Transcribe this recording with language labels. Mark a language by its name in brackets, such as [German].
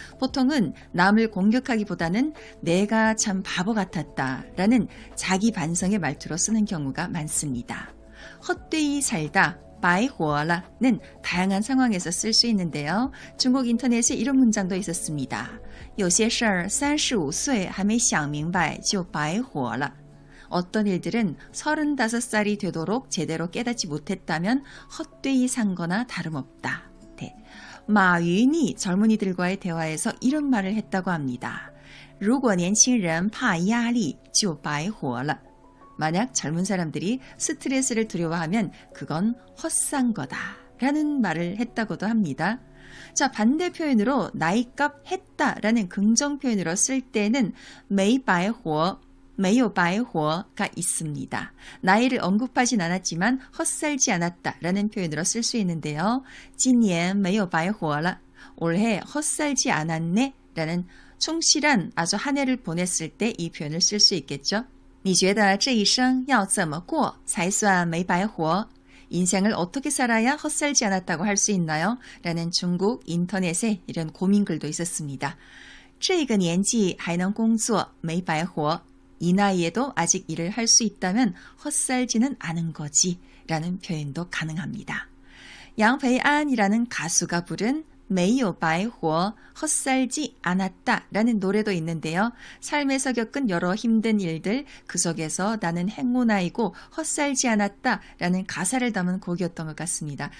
[Korean] 보통은 남을 공격하기보다는 내가 참 바보 같았다 라는 자기 반성의 말투로 쓰는 경우가 많습니다. 헛되이 살다 白活了는 다양한 상황에서 쓸 수 있는데요. 중국 인터넷에 이런 문장도 있었습니다. [Chinese] 有些事儿35岁还没想明白就白活了. [Korean] 어떤 일들은 35살이 되도록 제대로 깨닫지 못했다면 헛되이 산 거나 다름없다. 네. 마윈이 젊은이들과의 대화에서 이런 말을 했다고 합니다. [Chinese] 如果年轻人怕压力就白活了. [Korean] 만약 젊은 사람들이 스트레스를 두려워하면 그건 헛산 거다 라는 말을 했다고도 합니다. 자, 반대 표현으로 나이값 했다 라는 긍정 표현으로 쓸 때는 没白活, 没有白活가 있습니다. 나이를 언급하진 않았지만 헛살지 않았다 라는 표현으로 쓸 수 있는데요. [Chinese] 今年没有白活了. [Korean] 올해 헛살지 않았네 라는 충실한 아주 한 해를 보냈을 때 이 표현을 쓸 수 있겠죠. [Chinese] 你觉得这一生要怎么过才算没白活? [Korean] 인생을 어떻게 살아야 헛살지 않았다고 할 수 있나요? 라는 중국 인터넷에 이런 고민글도 있었습니다. [Chinese] 这个年纪还能工作没白活. [Korean] 이 나이에도 아직 일을 할 수 있다면 헛살지는 않은 거지 라는 표현도 가능합니다. 양페이안이라는 가수가 부른 没有白活, 헛살지 않았다 라는 노래도 있는데요. 삶에서 겪은 여러 힘든 일들, 그 속에서 나는 행운아이고 헛살지 않았다 라는 가사를 담은 곡이었던 것 같습니다.